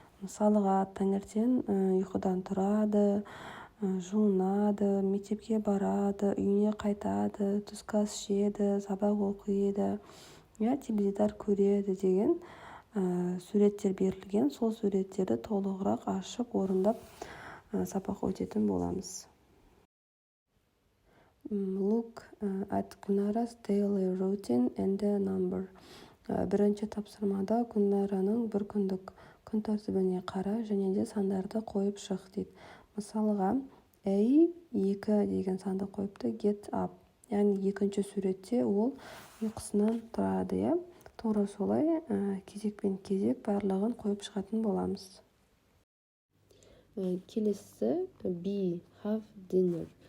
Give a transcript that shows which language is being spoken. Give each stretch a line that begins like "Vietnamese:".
Kazakh: Мысалға, таңертең ұйқыдан тұрады, жуынады, мектепке барады, үйіне қайтады, түскі ас жеді, сабақ оқиды, теледидар көреді деген суреттер берілген. Сол суреттерді толығырақ ашып, орындап сабақ өтетін боламыз.
English: Look at Gulnara's daily routine and the number.
Kazakh: Бірінші тапсырмада Гүлнараның бір күндік күн тәртібіне қара және де сандарды қойып шық дейді. Мысалға, A2 деген санды қойыпты,
English: get up.
Kazakh: Яғни екінші суретте ол ұйқысынан тұрады. Тура солай кезекпен кезек барлығын қойып шығатын боламыз. Келесі B,
English: have dinner.